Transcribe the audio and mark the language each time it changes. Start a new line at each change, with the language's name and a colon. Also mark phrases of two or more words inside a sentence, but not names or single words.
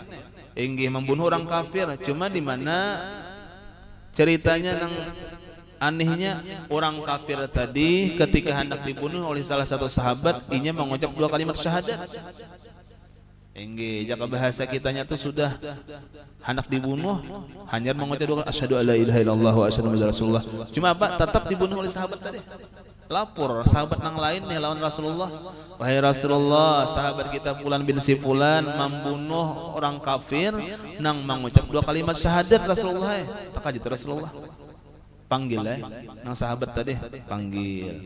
Banjar: Inggih membunuh orang kafir, cuma di mana ceritanya nang anehnya orang kafir tadi ketika hendak dibunuh oleh salah satu sahabat inya mengucap 2 kalimat syahadat. Inggih jaka bahasa kitanya tuh sudah hendak dibunuh hanya mengucap 2 kalimat
Arabic: أشهد أن لا إله إلا الله وأشهد أن رسول الله.
Banjar: Cuma apa? Tetap dibunuh oleh sahabat tadi. Lapor sahabat nang lain nih lawan Rasulullah. Wahai Rasulullah, sahabat kita Fulan bin si Fulan membunuh orang kafir nang mengucap 2 kalimat syahadat Rasulullah. Takajit Rasulullah. Panggil nang sahabat tadi, panggil.